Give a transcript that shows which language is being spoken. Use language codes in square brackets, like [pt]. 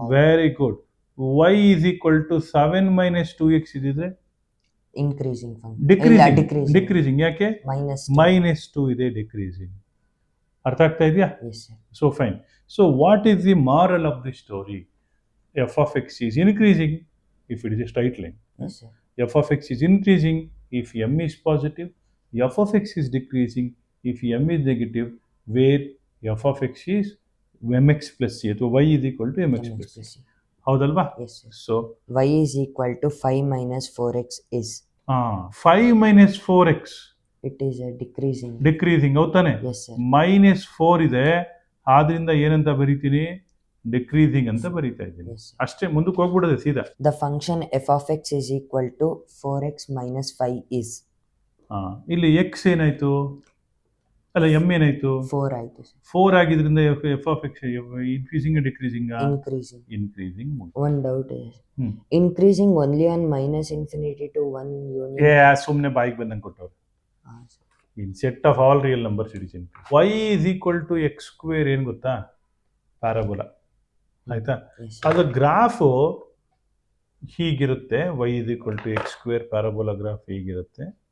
[en] Very good. Y is equal to 7 - 2x ಇದ್ದಿದ್ರೆ increasing. [kn] Decreasing. ಯಾಕೆ? -2 ಇದೆ, ಡಿಕ್ರೀಸಿಂಗ್. ಅರ್ಥ ಆಗ್ತಾ ಇದೆಯಾ? [en] So fine. So what is the moral of the story? f of x is increasing if it is a straight line. Yes, sir. F of x is increasing if m is positive. F of x is decreasing if m is negative, where f of x is mx plus c ಅಥವಾ y is equal to mx MX plus c. plus C. [kn] ಹೌದಲ್ವಾ? [en] Yes, sir. So Y is equal to 5 minus 4x is. 5 minus 4x It is a decreasing. [kn] Decreasing ಹೌದಾನೆ? [en] Yes, sir. [kn] -4 ಇದೆ, ಆದ್ರಿಂದ ಏನಂತ ಬರೀತೀನಿ? Decreasing ಅಂತ ಬರೀತಾ ಇದ್ದೀನಿ. [en] Yes, sir. [kn] ಅಷ್ಟೇ, ಮುಂದಕ್ಕೆ ಹೋಗ್ಬಿಡೋದೆ ಸೀದಾ. [en] The function f of x is equal to 4x minus 5 is. [kn] ಇಲ್ಲಿ ಎಕ್ಸ್ ಏನಾಯ್ತು? ಅಲ್ಲ, ಎಮ್ ಏನಾಯ್ತು? 4 ಆಯ್ತು sir. [en] 4 ಆಗಿದ್ರಿಂದ f of x increasing decreasing? Increasing. Increasing. One doubt is hmm. increasing only on minus infinity to 1 union. [kn] ಸುಮ್ಮನೆ ಬಾಯಿಗೆ ಬಂದಂಗೆ ಕೊಟ್ಟವ್ರು. [en] Ah, sir. In set of all real numbers ಇಡಿಸಿನ್ y is equal to x square [kn] ಏನು ಗೊತ್ತಾ? Parabola. ಆಯ್ತಾ? [en] Yes, sir. [kn] ಅದು graph ಹೀಗಿರುತ್ತೆ, [en] y is equal to x [kn] square parabola graph ಹೀಗಿರುತ್ತೆ.